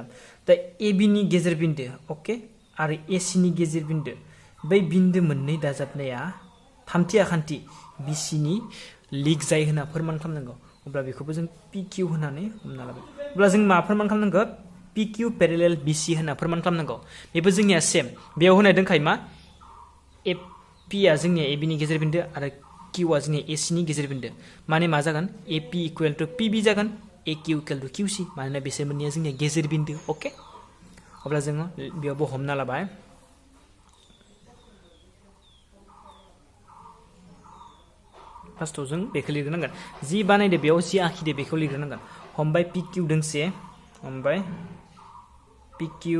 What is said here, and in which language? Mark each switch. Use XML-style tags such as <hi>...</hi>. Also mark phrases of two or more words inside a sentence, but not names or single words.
<brx>3 दा AB नि गेजेर बिन्दो ओके आरो AC नि गेजेर बिन्दो बै बिन्दो मोननै दाजाबनाया थामथि आखान्थि BC नि लिग जायो होनना फोरमान खालामनांगौ अब्ला बेखौबो जों PQ होननानै हमना लाबाय अब्ला जों मा फोरमान खालामनांगौ</brx> <en>PQ parallel BC</en> <brx>होनना फोरमान खालामनांगौ बेबो जोंनिया सेम बेयाव होनाय दंखायो मा P आ जोंनिया AB नि गेजेर बिन्दो आरो Q आ जोंनिया AC नि गेजेर बिन्दो माने मा जागोन</brx> <en>AP equal to PB</en> <brx>जागोन</brx> <en>AQ equal to QC</en> <brx>मानोना बिसोर मोननैया जोंनिया गेजेर बिन्दो ओके अब्ला जोङो बेयावबो हमना लाबाय फार्स्टआव जों बेखौ लिरग्रोनांगोन जि बानायदो बेयाव जि आखिदो बेखौ लिरग्रोनांगोन हमबाय PQ दोंसे हमबाय PQ</brx>